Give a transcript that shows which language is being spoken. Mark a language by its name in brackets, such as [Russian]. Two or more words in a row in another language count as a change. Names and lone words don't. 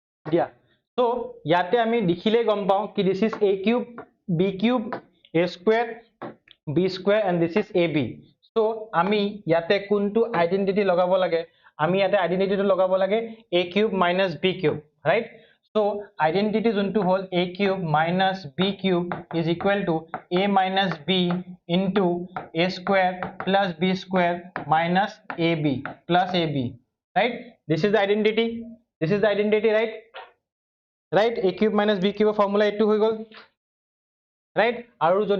[Assamese] দিয়া so ইয়াতে আমি দেখিলে গম পাও কি [English] this is a cube b cube a square b square and this is ab so [Assamese] আমি ইয়াতে কোনটো আইডেন্টিটি লগাব লাগে আমি ইয়াতে আইডেন্টিটিটো লগাব লাগে [English] a cube minus b cube right so identity [Assamese] যোনটো হল [English] a cube minus b cube is equal to a minus b into a square plus b square minus ab plus ab right this is the identity right right a cube minus b cube formula [Assamese] এটো হৈ গল [English] right [Assamese] আৰু যদি